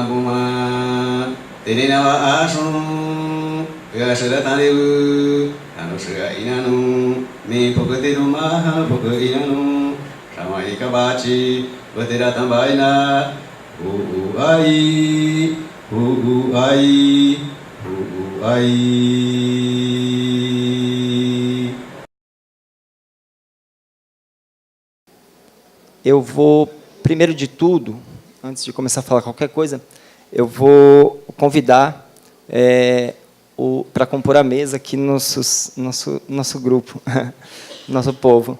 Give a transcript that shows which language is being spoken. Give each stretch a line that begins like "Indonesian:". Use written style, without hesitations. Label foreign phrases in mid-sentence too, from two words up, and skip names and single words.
Cashinahua: Buma, Teninawa Ashun, Yasharatanibu, Anusha Inanu, Mi Pokatidu Maha Poka Inanu, Shamaika Bachi, Batiratambaina, Ai, Ai, Ai.
Portuguese: Eu vou, primeiro de tudo, antes de começar a falar qualquer coisa, eu vou convidar para compor a mesa aqui nosso grupo, nosso povo.